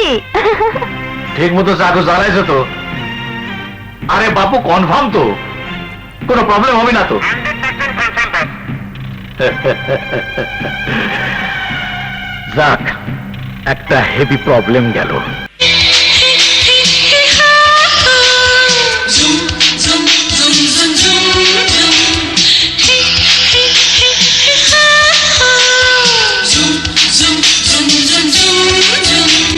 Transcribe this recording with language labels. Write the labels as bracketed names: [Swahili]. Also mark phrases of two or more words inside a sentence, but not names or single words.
[Bangla] ঠিক মতো চাকু চালাইছো তো? আরে বাপু কনফার্ম তো? কোনো প্রবলেম হবে না তো? যাক, একটা [English] heavy problem [Bangla] গেল। [English] Zoom, zoom, zoom, zoom, zoom, zoom. Hey, hey, hey, hey, ha, ha. Zoom, zoom, zoom, zoom, zoom, zoom.